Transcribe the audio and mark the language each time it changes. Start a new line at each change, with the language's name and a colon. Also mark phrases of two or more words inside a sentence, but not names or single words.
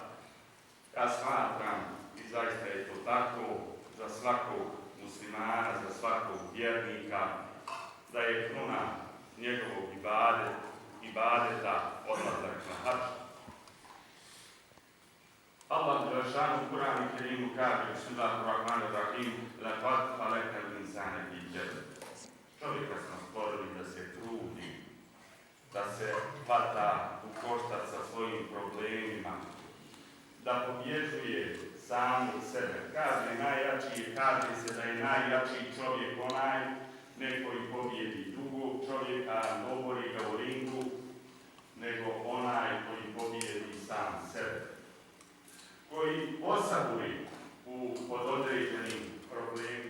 Bosnian: Ja smatram i zaista je to tako za svakog muslimana, za svakog vjernika, da je kruna njegovog ibadeta odlazak na hadž. Allah Đelešanu u Kur'anu Kerimu kaže
Arabic: بسم الله الرحمن الرحيم لقد خلقنا الإنسان في كبد.
Bosnian: Čovjeka smo stvorili da se trudi, da se hvata u koštac sa svojim problemima, da pobjeđuje samu sebe. Kaže se da je najjači čovjek onaj koji pobjedi drugog čovjeka, ne obori ga u ringu, nego onaj koji pobjedi sam sebe, koji osaburi pod određenim problemima.